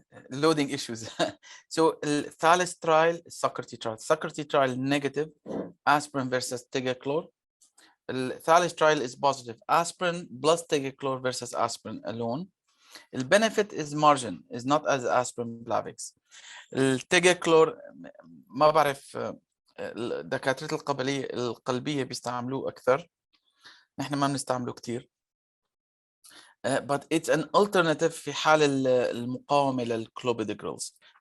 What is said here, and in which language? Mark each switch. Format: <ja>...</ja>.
<en>Loading issues. So Thales Trial, Socrates Trial. Socrates Trial negative, aspirin versus Tigaclor. Thales Trial is positive, aspirin plus Tigaclor versus aspirin alone. The benefit is margin, is not as aspirin Plavix.</en> <ar>التيجاكلور ما بعرف دكاترة القلبية بيستعملوه أكثر، نحن ما بنستعمله كتير.</ar> <en>But it's an alternative</en> <ar>في حال المقاومة للكلوبيدوجرلز.</ar>